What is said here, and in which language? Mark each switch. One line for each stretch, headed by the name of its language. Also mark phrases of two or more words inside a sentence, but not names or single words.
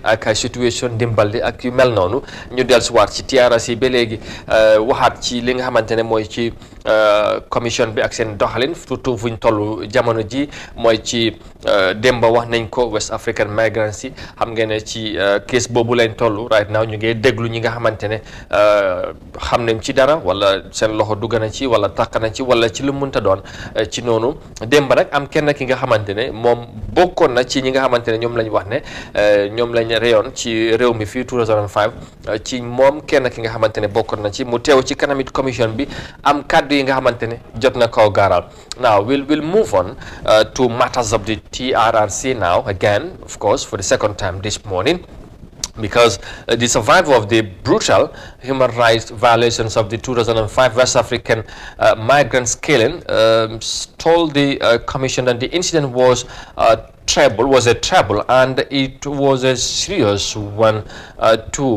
Wolof: ak situation ndimbal li ak yu mel noonu ñu dellusiwaat ci TRRC ba léegi waxaat ci li nga xamante ne mooy ci commission bi ak seen doxalin surtout fuñ toll jamono ji mooy ci démba wax nañ ko
English: West African migrants
Wolof: yi xam ngeen ne ci case boobu lañ toll
English: right now
Wolof: ñu ngi déglu ñi nga xamante ne xam nañ ci dara wala seen loxo dugg na ci wala takk na ci wala ci lu mënta doon ci noonu démba nag am kenn ki nga xamante ne moom bokkoon na ci ñi nga xamante ne ñoom lañ wax ne ñoom lañ reyoon ci réew mi fii 2005 ci moom kenn ki nga xamante ne bokkoon na ci mu teew ci kanamit commission bi am kàddu yi nga xamante ne jot na kaw gaaral
English: now we'll move on to matters of the TRRC now again, of course, for the second time this morning. because the survivor of the brutal human rights violations of the 2005 West African migrants killing told the commission that the incident was a trouble and it was a serious one too.